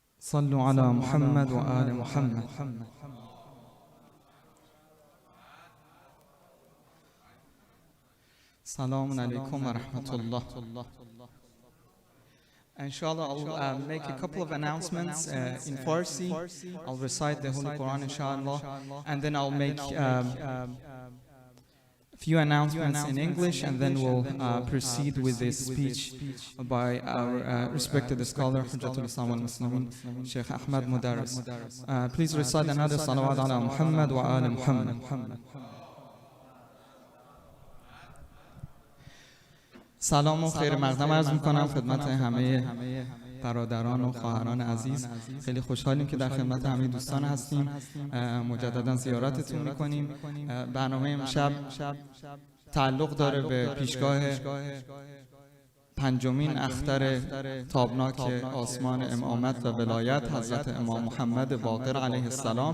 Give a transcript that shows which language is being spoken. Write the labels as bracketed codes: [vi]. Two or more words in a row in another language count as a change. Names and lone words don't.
[ar] صلوا على محمد وآل محمد. السلام عليكم ورحمة الله. Inshallah, [en] I'll make a couple of announcements in Farsi. I'll recite the Holy Quran, inshallah, and then I'll make a few announcements in English, and then we'll proceed with this speech by our respected scholar, [ar] حجة الإسلام والمسلمين, [en] Sheikh Ahmad Mudarris. Please recite another [ar] صلوات على محمد وعلى محمد. [fa] سلام و خیر مقدم عرض میکنم خدمت همه برادران و خواهران عزیز. خیلی خوشحالیم که در خدمت همه دوستان هستیم. مجددا زیارتتون میکنیم. برنامه امشب تعلق داره به پیشگاه پنجمین اختر تابناک آسمان امامت و ولایت حضرت امام محمد باقر علیه السلام.